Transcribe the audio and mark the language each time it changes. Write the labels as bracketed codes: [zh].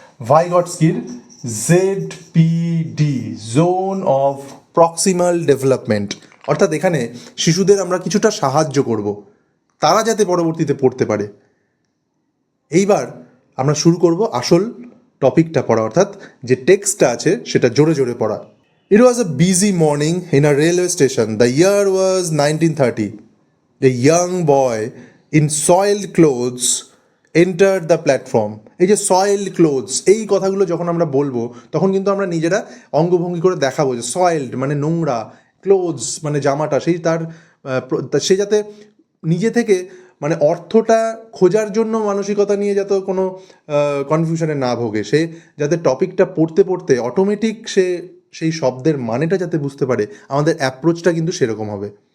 [bn] ভাইগটস্কির ZPD, zone of proximal development, অর্থাৎ এখানে শিশুদের আমরা কিছুটা সাহায্য করব তারা যাতে পরবর্তীতে পড়তে পারে। এইবার আমরা শুরু করব আসল টপিকটা পড়া, অর্থাৎ যে টেক্সটটা আছে সেটা জোরে জোরে পড়া। [en] It was a busy morning in a railway station. The year was 1930. A young boy in soiled clothes entered the platform. [bn] এই যে soiled clothes, এই কথাগুলো যখন আমরা বলবো তখন কিন্তু আমরা নিজেরা অঙ্গভঙ্গি করে দেখাবো যে soiled মানে নোংরা, clothes মানে জামাটা, সেই সে যাতে নিজে থেকে মানে অর্থটা খোঁজার জন্য মানসিকতা নিয়ে যাতে কোনো কনফিউশনে না ভোগে, সে যাতে টপিকটা পড়তে পড়তে অটোমেটিক সে সেই শব্দের মানেটা যাতে বুঝতে পারে, আমাদের অ্যাপ্রোচটা কিন্তু সেরকম হবে।